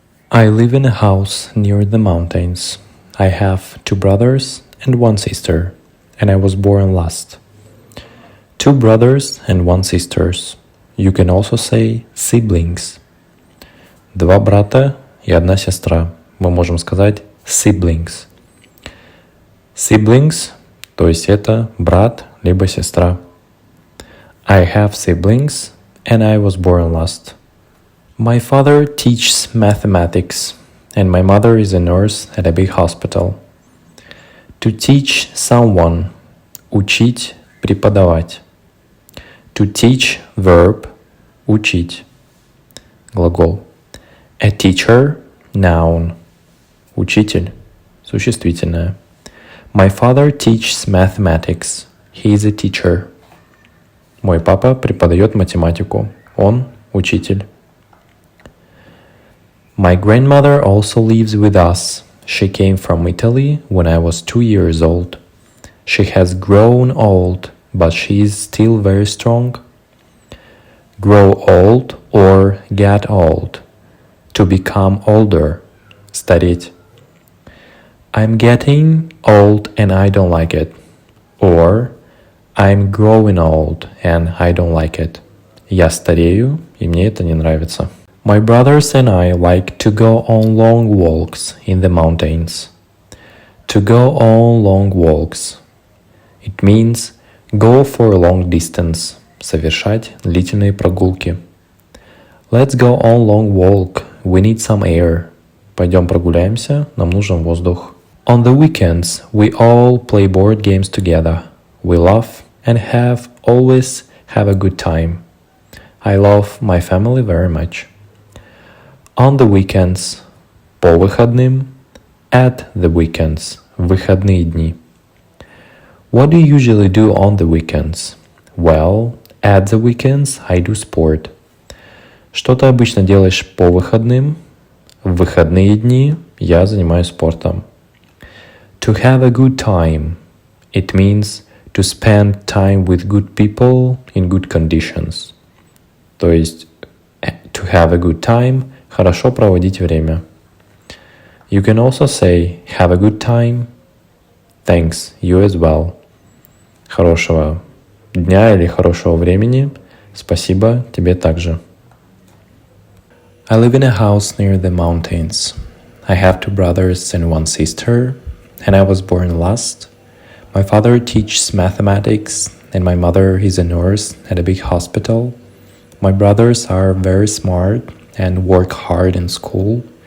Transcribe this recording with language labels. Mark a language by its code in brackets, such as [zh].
[en] I live in a house near the mountains. I have 2 brothers and 1 sister, and I was born last. 2 brothers and 1 sisters. You can also say siblings. [ru] 2 брата и 1 сестра. Мы можем сказать siblings. Siblings, то есть это брат либо сестра. [en] I have siblings, and I was born last. My father teaches mathematics, and my mother is a nurse at a big hospital. To teach someone – [ru] учить, преподавать. [en] To teach – verb – учить. Глагол. A teacher – noun. [ru] Учитель – существительное. [en] My father teaches mathematics. He is a teacher. [ru] Мой папа преподает математику. Он – учитель. [en] My grandmother also lives with us. She came from Italy when I was 2 years old. She has grown old, but she is still very strong. Grow old or get old. To become older. Стареть. I'm getting old and I don't like it. Or I'm growing old and I don't like it. [ru] Я старею, и мне это не нравится. [en] My brothers and I like to go on long walks in the mountains. To go on long walks. It means go for a long distance. [ru] Совершать длительные прогулки. [en] Let's go on long walk. We need some air. [ru] Пойдем прогуляемся, нам нужен воздух. [en] On the weekends, we all play board games together. We laugh and always have a good time. I love my family very much. On the weekends, [ru] по выходным, [en] at the weekends, [ru] в выходные дни. [en] What do you usually do on the weekends? Well, at the weekends I do sport. [ru] Что ты обычно делаешь по выходным? В выходные дни я занимаюсь спортом. [en] To have a good time. It means to spend time with good people in good conditions. [ru] То есть, [en] to have a good time [ru] – хорошо проводить время. [en] You can also say, have a good time. Thanks, you as well. [ru] Хорошего дня или хорошего времени. Спасибо, тебе также. [en] I live in a house near the mountains. I have 2 brothers and 1 sister, and I was born last. My father teaches mathematics, and my mother is a nurse at a big hospital. My brothers are very smart and work hard in school.